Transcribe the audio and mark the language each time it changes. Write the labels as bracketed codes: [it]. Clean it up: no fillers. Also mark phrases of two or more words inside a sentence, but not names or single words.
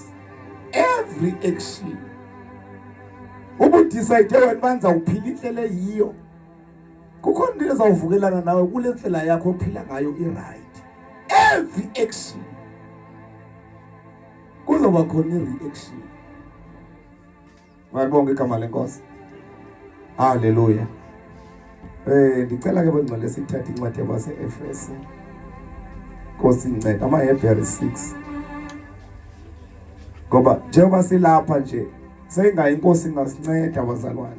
[en] Every action [xh] ubudecide wena banza uphila indlela yiyo. Kukhona into ezawuvukelana nawe kule ndlela yakho ophila ngayo right. [en] Every action [xh] kuzoba khona i-reaction. Malibonke igama lenkosi. Haleluya. Ndicela ke bengcwele sithathe incwadi yabase-Efese. Nkosi incede amaHebrew 6. Ngoba njengoba silapha nje sengayi inkosi ingasinceda abazalwane.